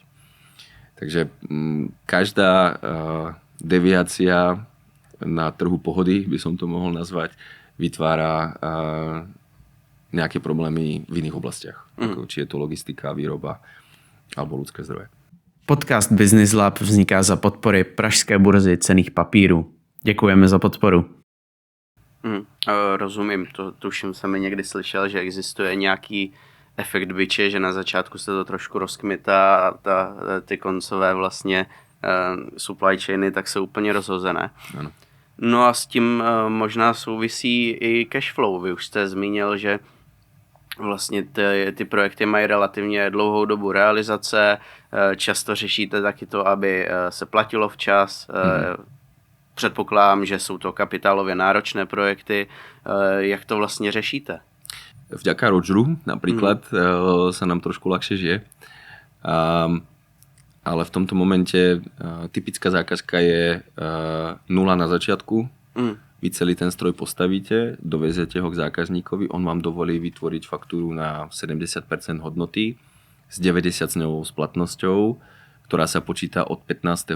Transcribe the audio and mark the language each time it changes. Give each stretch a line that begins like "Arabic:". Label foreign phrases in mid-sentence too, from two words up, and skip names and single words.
Slovak: Takže každá deviácia na trhu pohody, by som to mohol nazvať, vytvára nejaké problémy v iných oblastiach. Ako, či je to logistika, výroba alebo ľudské zdroje.
Czech: Podcast Business Lab vzniká za podpory Pražské burzy cenných papírů. Děkujeme za podporu. Rozumím, tuším, jsem někdy slyšel, že existuje nějaký efekt biče, že na začátku se to trošku rozkmitá a ty koncové vlastně
English: supply chainy
Czech: tak jsou úplně rozhozené. Ano. No a s tím možná souvisí i cash flow. Vy už jste zmínil, že vlastně ty projekty mají relativně dlouhou dobu realizace, často řešíte taky to, aby se platilo včas. Předpokládám, že jsou to kapitálově náročné projekty. Jak to vlastně řešíte?
Slovak: Vďaka Rogeru napríklad sa nám trošku ľahšie žije. Ale v tomto momente typická zákazka je 0 na začiatku. Vy celý ten stroj postavíte, doveziete ho k zákazníkovi, on vám dovolí vytvoriť faktúru na 70% hodnoty s 90 dňovou splatnosťou, ktorá sa počíta od 15.